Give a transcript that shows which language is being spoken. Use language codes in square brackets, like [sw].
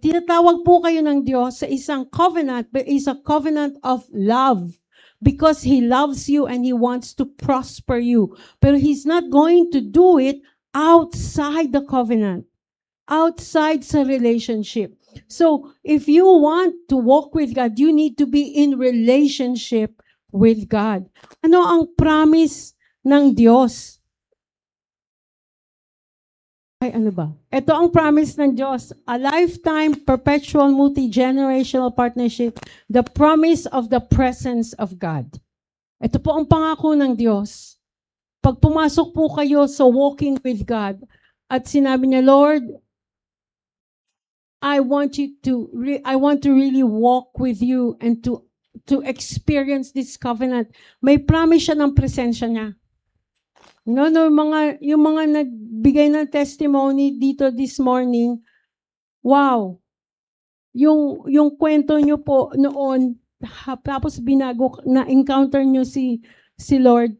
[tl] Tinatawag po kayo ng Diyos sa isang [en] covenant, but is a covenant of love because He loves you and He wants to prosper you. Pero He's not going to do it outside the covenant, outside sa relationship. So, if you want to walk with God, you need to be in relationship with God. [tl] Ano ang promise ng Diyos? Ano ba? Ito ang promise ng Diyos. [en] A lifetime, perpetual, multi-generational partnership. The promise of the presence of God. [tl] Ito po ang pangako ng Diyos. Pag pumasok po kayo sa [en] walking with God, [tl] at sinabi niya, [en] Lord, I want to really walk with you and to experience this covenant. [tl] May promise siya ng presensya niya. Yung mga nagbigay ng testimony dito [en] this morning, [tl] wow. Yung kwento nyo po noon, tapos na-encounter nyo si Lord.